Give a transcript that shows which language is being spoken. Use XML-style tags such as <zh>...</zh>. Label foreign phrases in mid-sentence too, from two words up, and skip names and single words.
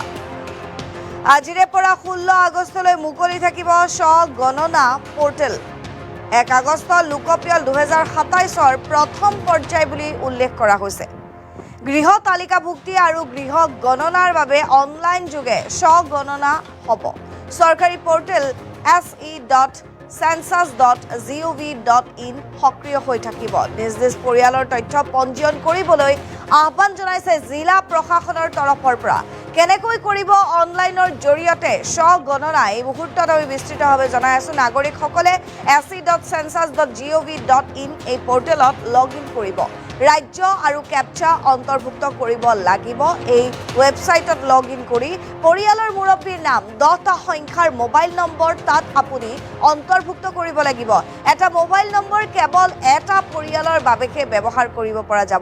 <as>আজিৰে পৰা 16 আগষ্টলৈ মুকলি থাকিব গণনা পৰ্টেল। 1 আগষ্ট লোকপিয়ল 2027ৰ প্ৰথম পৰ্যায় বুলি উল্লেখ কৰা হৈছে। গৃহ তালিকাভুক্তি আৰু গৃহ গণনাৰ বাবে অনলাইন যোগে গণনা হ'ব। চৰকাৰী পৰ্টেল se.census.gov.in সক্ৰিয় হৈ থাকিব। নিজ নিজ পৰিয়ালৰ তথ্য পঞ্জীয়ন কৰিবলৈ আহ্বান জনাইছে জিলা প্ৰশাসনৰ তৰফৰ পৰা। কেনেকৈ কৰিব অনলাইনৰ জৰিয়তে গণনা এই মুহূৰ্তত আমি বিস্তৃতভাৱে জনাই আছোঁ। নাগৰিকসকলে se.census.gov.in এই পৰ্টেলত</as> <en>log in</en> <as>কৰিব। ৰাজ্য আৰু কেপচা অন্তৰ্ভুক্ত কৰিব লাগিব। এই ৱেবছাইটত</as> <en>log in</en> <as>কৰি পৰিয়ালৰ মুৰব্বীৰ নাম 10টা সংখ্যাৰ মোবাইল নম্বৰ তাত আপুনি অন্তৰ্ভুক্ত কৰিব লাগিব। এটা মোবাইল নম্বৰ কেৱল এটা পৰিয়ালৰ বাবেহে ব্যৱহাৰ কৰিব পৰা যাব।</as>